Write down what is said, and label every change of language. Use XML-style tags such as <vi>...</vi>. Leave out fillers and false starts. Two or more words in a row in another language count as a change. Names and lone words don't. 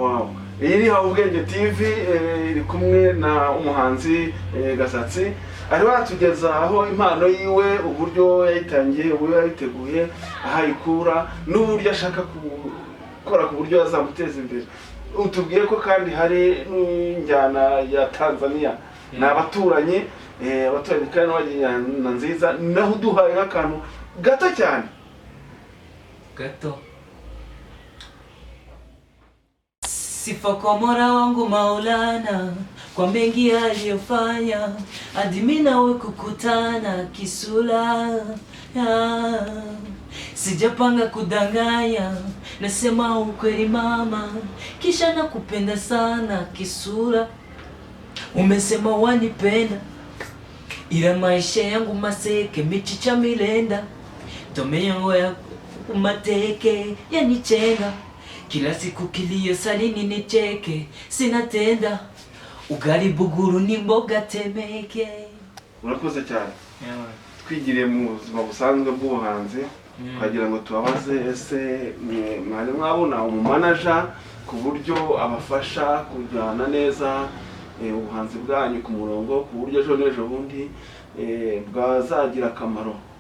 <rw>wow iyi ni Habubwenge TV iri kumwe na umuhanzi Gasatsi, ari batugeza aho impano yiwe, uburyo yayitangiye, uburyo yayiteguye, aho ayikura n'uburyo ashaka gukora ku buryo yazamuteza imbere. Utubwiye ko kandi hari n'injyana ya Tanzania, ni abaturanyi kandi n'abajyana nziza, naho duhaye nk'akantu gato cyane gato.</rw> <sw>Sifa kwa Mola wangu Maulana kwa mengi aliyofanya hadi mimi nawe kukutana kisula ya. Sijapanga kudanganya, nasema ukweli mama, kisha nakupenda sana kisura. Umesema wanipenda, ila maisha yangu maseke michicha milenda, tome yangu ya umateke yanichenga. Kila siku kilio salini nicheke, sina tenda ugali buguru ni mboga Temeke.</sw> <rw>Urakoze cyane. Twigiriye mu buzima busanzwe bw'ubuhanzi, twagira ngo tubabaze ese mwari mwabona umumanaja ku buryo abafasha kujyana neza ubuhanzi bwanyu ku murongo, ku buryo ejo bundi bwazagira akamaro?</rw>